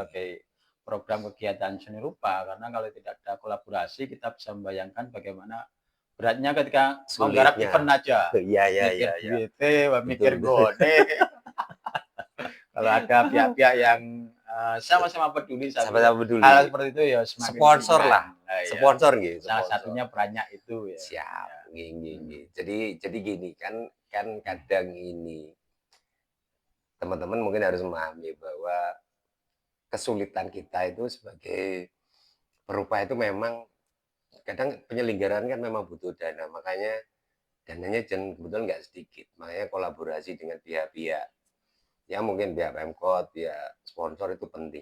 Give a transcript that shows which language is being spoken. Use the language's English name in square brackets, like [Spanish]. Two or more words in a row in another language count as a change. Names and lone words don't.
[Indonesian] berbagai program kegiatan seni rupa. Karena kalau tidak ada kolaborasi, kita bisa membayangkan bagaimana beratnya ketika menggarap Sulitnya. event aja. Iya iya iya Mikir iya. duit, Betul mikir betul. gone. Kalau ada pihak-pihak yang sama-sama peduli, saya pikir Sama-sama peduli. hal seperti itu ya semakin Sponsor ringan. lah, Nah, ya, sponsor nggih, salah sponsor. satunya perannya itu ya. Siap, Ya. [Javanese] nggih nggih Hmm. nggih. [Indonesian] Jadi gini kan kan kadang ini teman-teman mungkin harus memahami bahwa kesulitan kita itu sebagai perupa itu memang kadang penyelenggaraan kan memang butuh dana, makanya dananya kebetulan nggak sedikit, makanya kolaborasi dengan pihak-pihak ya mungkin pihak Pemkot, pihak sponsor itu penting.